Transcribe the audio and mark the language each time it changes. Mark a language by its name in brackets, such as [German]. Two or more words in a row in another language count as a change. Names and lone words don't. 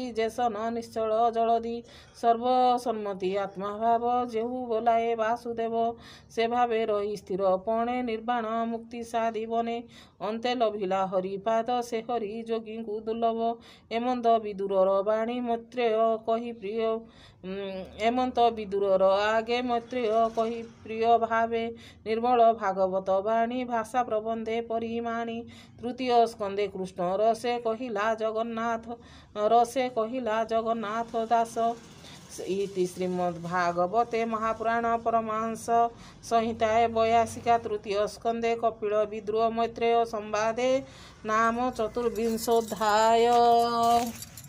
[Odia] ଯେସନ ନିଶ୍ଚଳ ଜଳଦି ସର୍ବସନ୍ମତି ଆତ୍ମା ଭାବ ଯେହୁ ବୋଲାଏ ବାସୁଦେବ ସେ ଭାବେ ରହି ସ୍ଥିର ପଣେ ନିର୍ବାଣ ମୁକ୍ତି ସାଧିବନେ ଅନ୍ତେ ଲଭିଲା ହରିପାଦ ସେ ହରି ଯୋଗୀଙ୍କୁ ଦୁର୍ଲଭ ଏମନ୍ତ ବିଦୁରର ବାଣୀ ମୈତ୍ରେୟ କହି ପ୍ରିୟ ଏମନ୍ତ ବିଦୁରର ଆଗେ ମୈତ୍ରେୟ କହି ପ୍ରିୟ ଭାବେ ନିର୍ମଳ ଭାଗବତ ବାଣୀ ଭାଷା ପ୍ରବନ୍ଧେ ପରିମାଣୀ ତୃତୀୟ ସ୍କନ୍ଧେ କୃଷ୍ଣ ରସେ କହିଲା ଜଗନ୍ନାଥ ଦାସ [Sanskrit] इति श्रीमद्भागवते महापुराण परमहंस संहिताय 82 तृतीय स्कंदे कपिल विद्रोह मैत्रेय संवादे नाम 24 अध्याय।